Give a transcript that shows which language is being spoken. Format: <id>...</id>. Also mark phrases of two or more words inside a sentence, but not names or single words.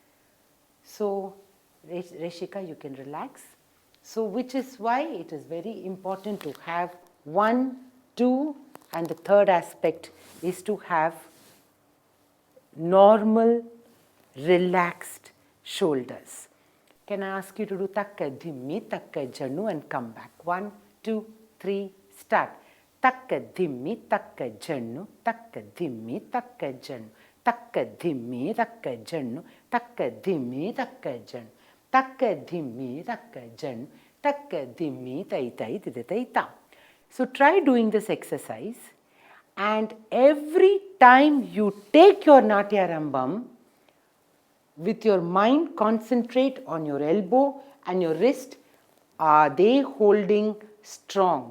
<en>So Reshika, you can relax. So which is why it is very important to have 1, 2, and the third aspect is to have normal, relaxed shoulders. Can I ask you to do takka dhimmi, takka jannu and come back. 1, 2, 3, start. Takka dhimmi, takka jannu, takka dhimmi, takka jannu, takka dhimmi, takka jannu, takka dhimmi, takka jannu, takka dhimmi, takka jannu, takka dhimmi, tai tai tai ta. So try doing this exercise, and every time you take your Natyarambham, with your mind concentrate on your elbow and your wrist. Are they holding strong?</en>